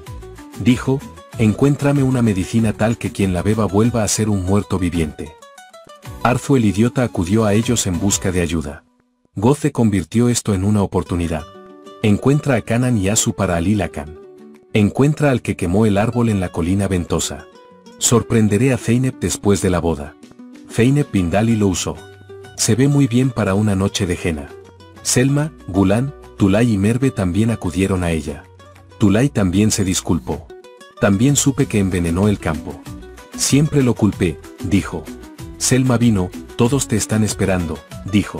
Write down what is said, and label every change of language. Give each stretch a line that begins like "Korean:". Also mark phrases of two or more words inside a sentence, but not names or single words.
Spanish: Dijo, encuéntrame una medicina tal que quien la beba vuelva a ser un muerto viviente. Arzu el idiota acudió a ellos en busca de ayuda. Gozde convirtió esto en una oportunidad. Encuentra a Kanan y Asu para Alil Akan. Encuentra al que quemó el árbol en la colina ventosa. Sorprenderé a Zeynep después de la boda. Zeynep bin Dali lo usó. Se ve muy bien para una noche de henna. Selma, Gulan, Tulay y Merve también acudieron a ella. Tulay también se disculpó. También supe que envenenó el campo. Siempre lo culpé, dijo. Selma vino, todos te están esperando, dijo.